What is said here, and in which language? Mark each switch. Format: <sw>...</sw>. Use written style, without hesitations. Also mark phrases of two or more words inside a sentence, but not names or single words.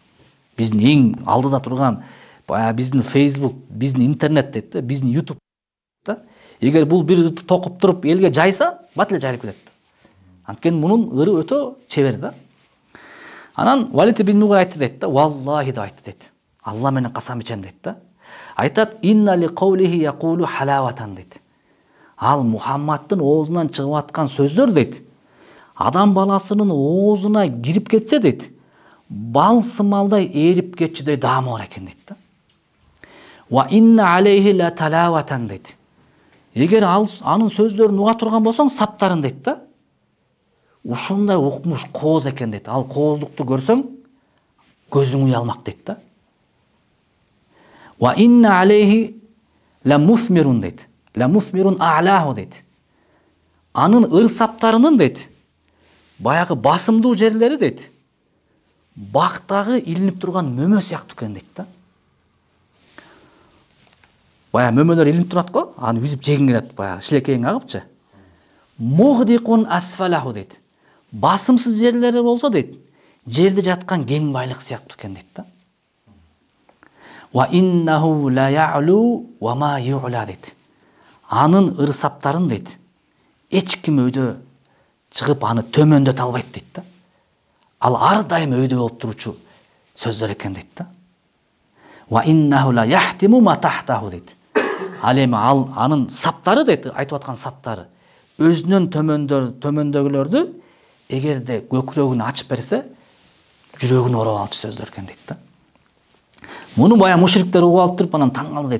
<ky>Биздин эң алдыда турган биздин Facebook, биздин интернет дейт да, биздин YouTube да. Эгер бул бир ырды токуп туруп элге жайса, бат эле жайылып кетет. Анткени мунун ыры өтө чебер да. Анан Валид бин Мугира айтты дейт да, валлахи деп айтты дейт. Алла менен касам ичем дейт да.</ky> <ar>إن لقوله يقول حلاوة дейт.</ar> <ky>Ал Мухаммадтын оозунан чыгып аткан сөздөр дейт. Адам баласынын оозуна кирип кетсе дейт, бал сымалдай эрип кетчүдөй даамы бар экен дейт да.</ky> <ar>وإن عليه لطلاوة дейт.</ar> <ky>Эгер анын сөздөрүн уга турган болсоң, саптарын дейт да. Ушундай укмуш кооз экен дейт. Ал кооздукту көрсөң, көзүң уялмак дейт да.</ky> <ar>وإن أعلاه لمثمر дейт. لمثمر أعلاه дейт.</ar> <ky>Анын ыр саптарынын дейт, баягы басымдуу жерлери дейт, бактагы илинип турган мөмө сыяктуу экен дейт да. Баягы мөмөлөр илинип турат го, аны үзүп жегиң келет, баягы шилекейиң агыпчы.</ky> <ar>مغدق أسفله</ar> <ky>дейт. Басымсыз жерлери болсо дейт, жерде жаткан кең байлык сыяктуу экен дейт да.</ky> <ar>وإنه ليعلو وما يعلى дейт.</ar> <ky>Анын ыр саптарын дейт, эч ким өйдө чыгып аны төмөндөтө албайт дейт да. Ал ар дайым өйдө болуп туручу сөздөр экен дейт да.</ky> <ar>وإنه ليحطم ما تحته дейт.</ar> <ky>Ал эми анын саптары дейт, айтып аткан саптары өзүнөн төмөндөгүлөрдү эгерде көкүрөгүн ачып берсе, жүрөгүн ороп алчу сөздөр экен дейт да. Муну баягы мушриктер угуп алып туруп анан таң калды дейт.</ky>